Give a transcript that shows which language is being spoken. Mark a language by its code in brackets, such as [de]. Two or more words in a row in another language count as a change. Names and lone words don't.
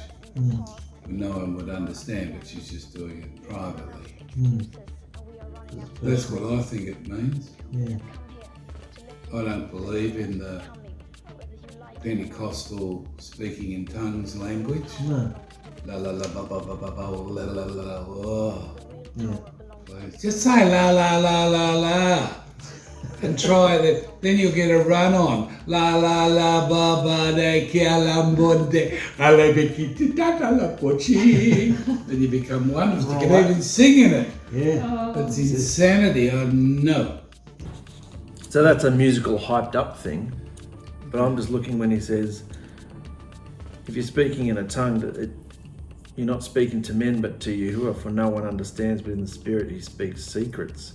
[en] No one would understand, but she's just doing it privately. That's what I think it means. Yeah. I don't believe in the Pentecostal speaking in tongues language. No. La la la ba ba ba ba ba la la la la. Oh. Yeah. Please. Just say la la la la la. And try that, then you'll get a run on. La la la ba ba de kialambonde alebekiti tata la pochi. Then you become wonderful. You can even sing in it. Yeah. That's insanity, I know. So that's a musical hyped up thing. But I'm just looking when he says, if you're speaking in a tongue, you're not speaking to men but to Yahuwah, for no one understands, but in the Spirit he speaks secrets.